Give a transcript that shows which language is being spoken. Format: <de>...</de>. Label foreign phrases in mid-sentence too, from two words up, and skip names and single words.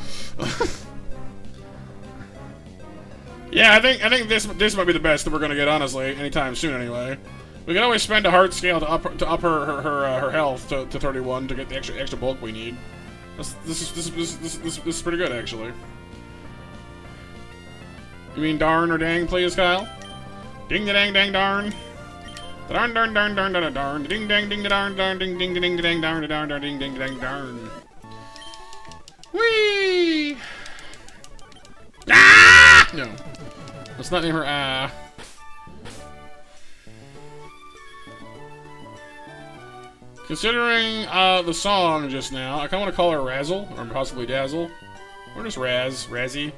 <en>Yeah, I think this might be the best that we're gonna get, honestly, anytime soon, anyway. We can always spend a heart scale to up her health to 31 to get the extra bulk we need. This is pretty good, actually. You mean darn or dang, please, Kyle? Ding da dang dang darn. Darn darn darn darn darn darn. Ding dang ding da darn darn ding ding ding dang darn darn darn ding ding dang darn. Whee! Ah! No, let's not name her Ah. Considering the song just now, I kind of want to call her Razzle, or possibly Dazzle, or just Razzie.</en>